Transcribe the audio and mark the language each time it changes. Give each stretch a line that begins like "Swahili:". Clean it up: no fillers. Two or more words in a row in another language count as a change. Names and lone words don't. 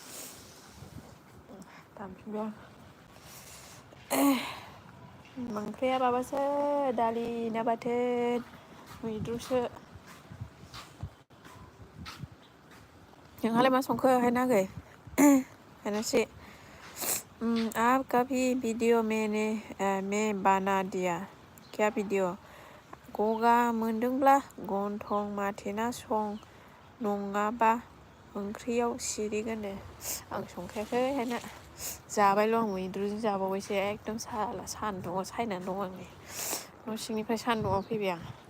Bodo: दानफिनबाय आं। ओंख्रिया माबासो दालि ना बाथोन मैद्रुसो। नोंहालाय मा संखो हायना आगै हायनासि?
Hindi: आप कभी वीडियो में बना दिया क्या वीडियो?
Bodo: गगा मोनदोंब्ला गन्थं माथेना सं नङाबा ओंख्रियाव सिरिगोननो। आं संखायाखै हायना जाबायल' आं मैद्रुजों जाबावबायसो एकदम सान्दुङाव सायनानै दं आं नै न' सिंनिफ्राय सान्दुङाव फैबाय आं।